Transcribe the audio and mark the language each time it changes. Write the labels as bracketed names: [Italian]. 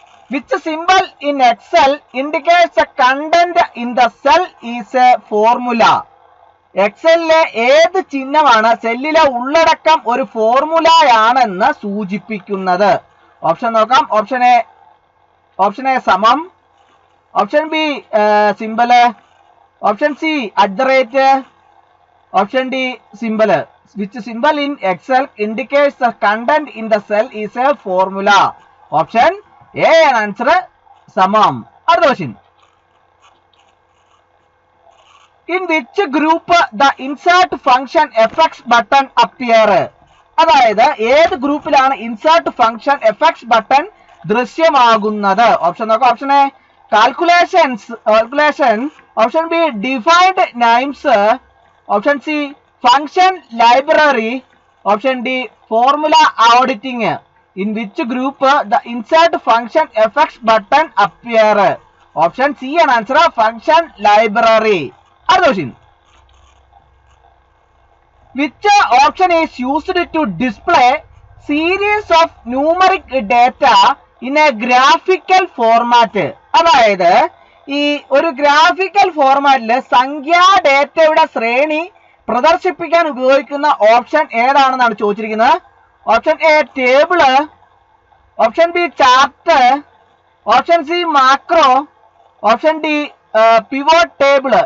[English] Which symbol in Excel indicates the content in the cell is a formula? [Malayalam] എക്സലിലെ ഏത് ചിഹ്നമാണ് സെല്ലിലെ ഉള്ളടക്കം ഒരു ഫോർമുലയാണെന്ന് സൂചിപ്പിക്കുന്നത്? ഓപ്ഷൻ നോക്കാം. ഓപ്ഷൻ എ സമം, option B symbol, option C @, option D symbol. [English] Which symbol in Excel indicates the content in the cell is a formula? [Malayalam] Option A ആണ് answer, സമം. അടുത്ത question, [English] In which group the insert function effects button appear? [Malayalam] അതായത് ഏത് ഗ്രൂപ്പിലാണ് insert function effects button ദൃശ്യമാകുന്നത്? Option നോക്കാം. Option A calculation, option be defined names, option C function library, option D formula auditing. [English] In which group the insert function effects button appear? [Malayalam] Option C ആണ് answer, function library. അടുത്ത question, [English] which option is used to display series of numeric data in a graphical format? [Malayalam] അതായത് ഈ ഒരു graphical ഫോർമാറ്റില് സംഖ്യാ ഡേറ്റയുടെ ശ്രേണി പ്രദർശിപ്പിക്കാൻ ഉപയോഗിക്കുന്ന ഓപ്ഷൻ ഏതാണെന്നാണ് ചോദിച്ചിരിക്കുന്നത്. Option A table, option B chart, option C macro, option D pivot table.